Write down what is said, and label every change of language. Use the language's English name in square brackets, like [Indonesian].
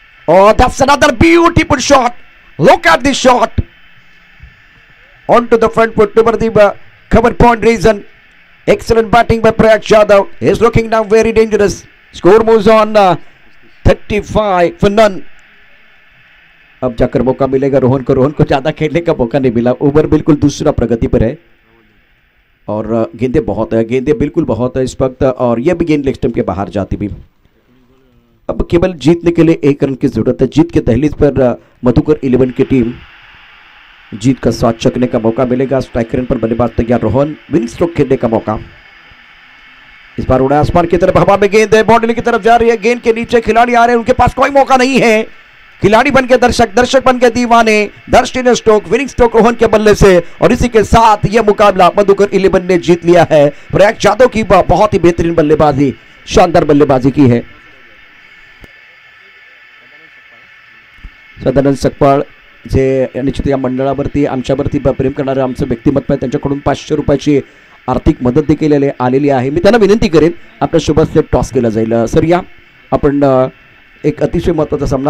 [English] Oh, that's another beautiful shot. Look at this shot. Onto the front foot toward the cover point region. Excellent batting by Prayag Jadhav. He's looking now very dangerous. Score moves on 35 for none. [Hindi] अब जाकर मौका मिलेगा रोहन को. रोहन को ज्यादा खेलने का मौका नहीं मिला. ओवर बिल्कुल दूसरा प्रगति पर है और गेंदे बहुत है. गेंदे बिल्कुल बहुत है इस वक्त और यह भी गेंद लेग स्टंप के बाहर जाती भी. अब केवल जीतने के लिए 1 रन की जरूरत है. जीत के दहलीज पर मधुकर 11 की टीम जीत का स्वाद चखने का मौका मिलेगा. स्ट्राइक रेंज पर बल्लेबाज तैयार. रोहन विनिंग स्ट्रोक खेलने का मौका. इस बार उड़ा आसमान की तरफ. हवा में गेंद है. बाउंड्री की तरफ जा रही है. गेंद के नीचे खिलाड़ी आ रहे हैं. उनके पास कोई मौका नहीं है. खिलाड़ी बन के दर्शक, दर्शक बन के दीवाने. दर्शनीय स्ट्रोक. विनिंग स्ट्रोक रोहन के बल्ले से और इसी के साथ यह मुकाबला मधुकर 11 ने जीत लिया है. प्रयाग जाधव की बहुत ही बेहतरीन बल्लेबाजी, शानदार बल्लेबाजी की है. [Marathi] सदानंद सकपाळ जे निश्चित या मंडळावरती आमच्यावरती प्रेम करणारे आमचं व्यक्तिमत्व आहे. त्यांच्याकडून 500 रुपयाची आर्थिक मदत देखील आलेली आहे. मी त्यांना विनंती करेन आपल्या शुभस्ते टॉस केला जाईल. सर या आपण एक अतिशय महत्त्वाचा सामना.